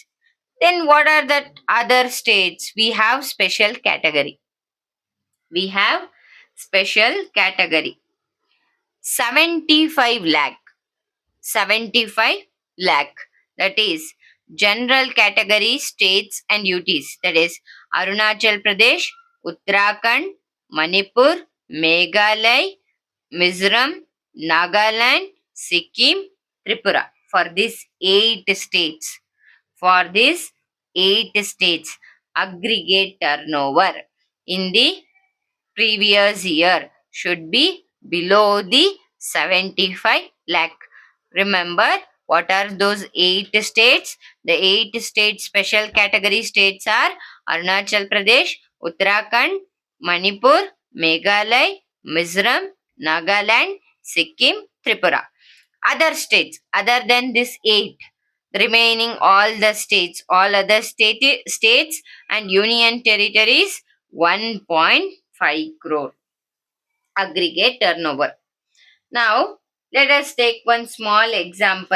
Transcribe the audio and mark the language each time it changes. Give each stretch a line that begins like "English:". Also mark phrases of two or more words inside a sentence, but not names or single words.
English: Then what are the other states? We have special category. We have special category. 75 lakh. 75 lakh. That is general category states and UTs. That is Arunachal Pradesh, Uttarakhand, Manipur, Meghalaya, Mizoram, Nagaland, Sikkim, Tripura. For these 8 states. For these 8 states, aggregate turnover in the previous year should be below the 75 lakh. Remember, what are those 8 states? The 8 state special category states are Arunachal Pradesh, Uttarakhand, Manipur, Meghalaya, Mizoram, Nagaland, Sikkim, Tripura. Other states, other than this 8, the remaining all the states, all other states and union territories, 1.5 crore aggregate turnover. Now, let us take one small example.